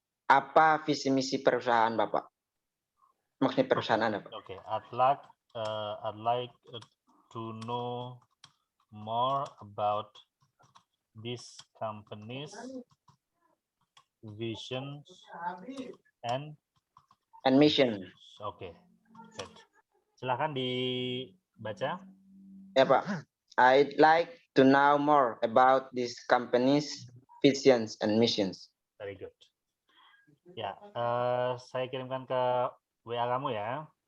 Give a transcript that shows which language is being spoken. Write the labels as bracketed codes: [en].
[id] Apa visi misi perusahaan Bapak? Maksudnya perusahaan Anda, Pak? [en] Okay. I'd like to know more about this company's vision and mission. [id] Oke. [en] Good. [id] Silakan dibaca. Ya, Pak. [en] I'd like to know more about this company's visions and missions. Very good. [id] Ya, saya kirimkan ke WA kamu ya.